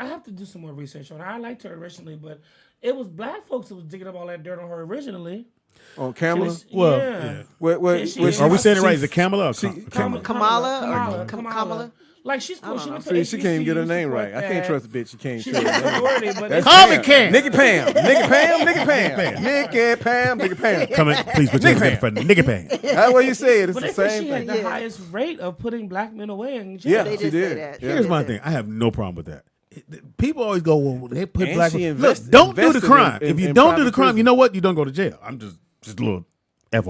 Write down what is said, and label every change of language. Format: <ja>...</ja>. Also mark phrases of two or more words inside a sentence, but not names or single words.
<en>I have to do some more research on her. I liked her originally, but it was black folks that was digging up all that dirt on her originally. On Kamala. Well, yeah. yeah. Wait, She- wait, Are we saying it right? Is she- it Kamala or she- Kamala? Kamala? Like she's cool. She went to See, she can't even get her HBCU, name support right. I can't that. trust a bitch. She can't She's say a her name. minority, but That's it's Call me Pam. Cam. Nikki Pam. Nikki Pam. Nikki Pam. Nikki Pam. Nikki Pam. Come in, please put your hands together for Nigga Pan. That's what you say it. It's But the they said same she had thing. the highest rate of putting black men away in jail. Yeah, They she did say did. that. Yeah. Here's my thing. I have no problem with that. People always go, well, they put And black. she Look, invested don't do the in- crime. in- If you in don't do the private crime, prison. you know what? You don't go to jail. I'm just a little FYI.</en>